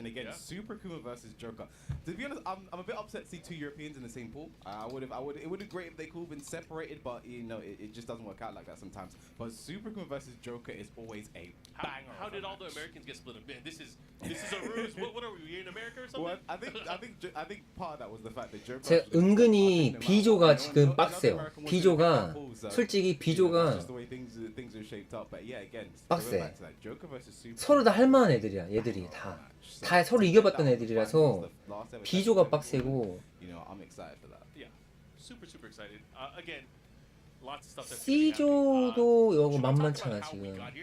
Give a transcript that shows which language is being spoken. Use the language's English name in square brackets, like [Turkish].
[English] And again, Super Kuma versus Joker. To be honest, I'm a bit upset to see 2 Europeans in the same pool. It would have been great if they could have been separated, but you know, it just doesn't work out like that sometimes. But Super Kuma versus Joker is always a banger. How did all the Americans get split up? Man, this is a ruse. What are we in America or something? Well, I think part of that was the fact that Joker. [Korean] 제가 은근히 B조가 지금 빡세요. B조가 솔직히 B조가 [English] just the way things are shaped up. But yeah, again, [Korean] 빡세. [English] going back to that, Joker versus Super. [Korean] 서로 다 할만한 애들이야. 얘들이 다 서로 이겨봤던 애들이라서 B조가 빡세고 [English] You know, I'm excited for that. Yeah, super excited. Again, lots of stuff that's [Korean] C조도 이거 만만찮아 지금.